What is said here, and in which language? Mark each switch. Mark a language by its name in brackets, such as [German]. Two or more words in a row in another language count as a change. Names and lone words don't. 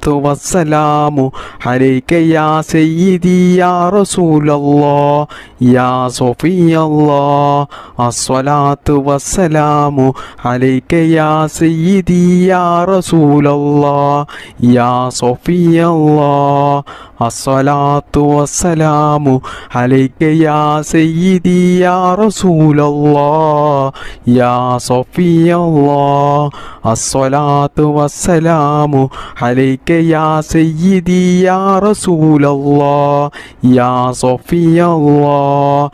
[Arabic] والسلام عليك يا سيدي يا رسول الله يا صفي الله الصلاة والسلام عليك يا سيدي يا رسول الله يا صفي الله الصلاة والسلام عليك يا سيدي يا رسول الله يا صفي الله. الصلاة والسلام عليك يا سيدي يا رسول الله يا صفي الله.